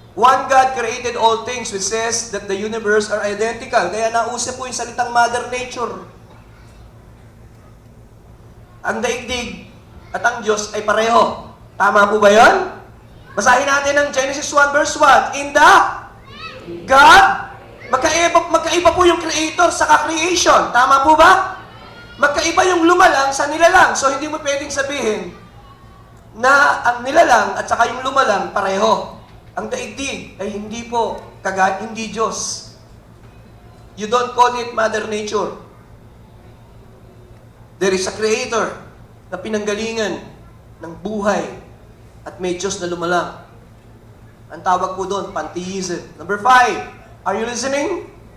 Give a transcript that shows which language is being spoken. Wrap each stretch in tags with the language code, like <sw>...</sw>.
<en>One God created all things, which says that the universe are identical.</en> <tl>Kaya nausap po yung salitang Mother Nature. Ang daigdig at ang Diyos ay pareho. Tama po ba yun? Basahin natin ang Genesis 1 verse 1.</tl> <en>In the God,</en> <tl>magkaiba po yung creator sa creation. Tama po ba? Magkaiba yung lumalang sa nilalang. So hindi mo pwedeng sabihin na ang nilalang at saka yung lumalang pareho. Ang daigdig ay hindi po, hindi Diyos.</tl> <en>You don't call it Mother Nature. There is a creator</en> <tl>na pinanggalingan ng buhay at may Diyos na lumalang. Ang tawag po doon, pantheism.</tl> <en>Number 5, are you listening?</en>